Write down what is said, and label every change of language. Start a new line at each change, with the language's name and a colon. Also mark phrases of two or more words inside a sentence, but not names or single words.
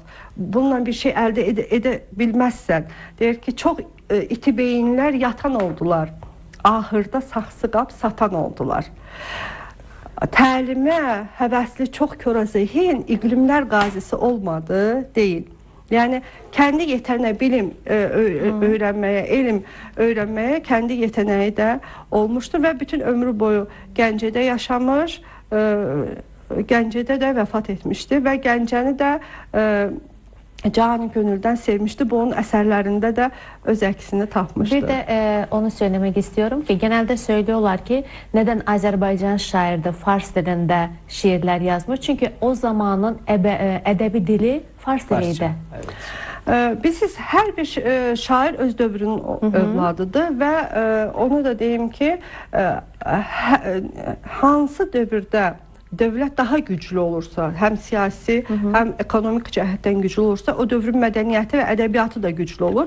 Azerbaijani: Bununla bir şey əldə edə bilməzsən. Deyir ki, çox iti beyinlər yatan oldular. Ahırda saxsı qab satan oldular. Təlimə həvəsli çox köra zehin iqlimlər qazisi olmadı deyil.
Turkish: Yəni kendi yeteneği, bilim öğrenmeye, elm öğrenmeye kendi yeteneği de olmuştur ve bütün ömrü boyu Gəncədə yaşamış, Gəncədə de vefat etmişti ve Gəncəni de canı gönülden sevmişti. Bu onun eserlerinde de öz əksini tapmıştı. Bir de onu söylemek istiyorum ki genelde söylüyorlar ki neden Azerbaycan şairi de Fars dilinde şiirler yazmış? Çünkü o zamanın edebi dili Fars diliydi. Evet.
Azerbaijani: Bilirsiniz, hər bir şair öz dövrünün övladıdır və onu da deyim ki, hansı dövrdə dövlət daha güclü olursa, həm siyasi, həm ekonomik cəhətdən güclü olursa, o dövrün mədəniyyəti və ədəbiyyatı da güclü olur.